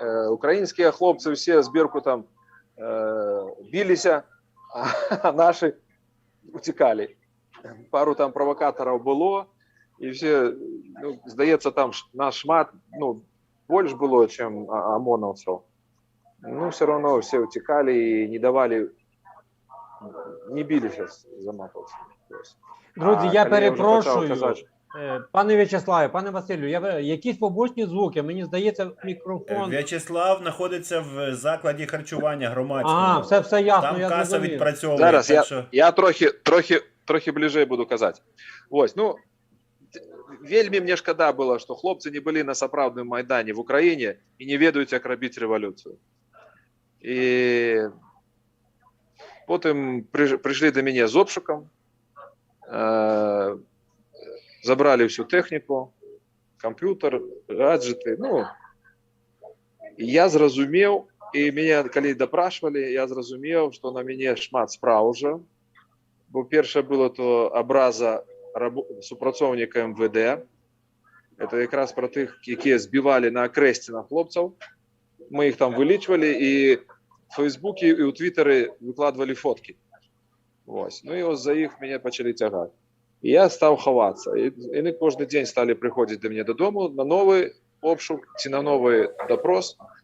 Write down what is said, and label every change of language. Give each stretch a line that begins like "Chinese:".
Ukrainian: Українські хлопці всі з Беркутом билися, а наші утікали. Пару там провокаторів було, і всі, ну, здається, там наш шмат, ну, більше було, ніж ОМОНовців.
Russian: Ну, все равно все утекали и не давали, не бились за матовців.
Ukrainian: Друзі, я перепрошую. Пане В'ячеславе, пане Василю, якісь побочні звуки, мені здається, мікрофон... В'ячеслав знаходиться в закладі харчування громадського. Все ясно, там я каса зрозумів. відпрацьовує. Зараз так що... я трохи ближе буду казати.
Russian: Ось, ну, вельми мне шкода было, что хлопцы не были на сапраўдным Майдане в Украине и не ведают, як робить революцию. И потом пришли до меня с обшуком, забрали всю технику, компьютер, гаджеты. Ну, и я зразумел, и меня, коли допрашивали, я зразумел, что на меня шмат справ уже. Бо перше было то образа супрацовника МВД.
Ukrainian: Это якраз про тих, які збивали на окресті на хлопців. Ми їх там вилічували і в Фейсбуці і у Твіттері викладували фотки. Ось. Ну і ось за їх мене почали тягати. І я став ховатися. І вони кожен день стали приходити до мене додому на новий обшук, чи на новий допрос.